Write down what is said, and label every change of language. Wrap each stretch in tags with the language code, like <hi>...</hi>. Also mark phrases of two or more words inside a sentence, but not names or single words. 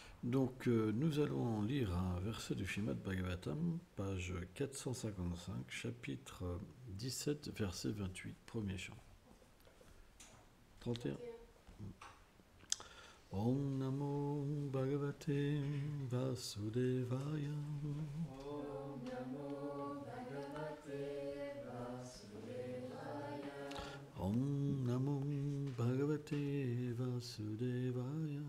<fr>Donc, nous allons lire un verset du Srimad Bhagavatam, page 455, chapitre 17, verset 28, premier chant. 31.</fr> <sa>ॐ नमो भगवते वासुदेवाय. ॐ नमो भगवते वासुदेवाय. ॐ नमो भगवते वासुदेवाय.</sa>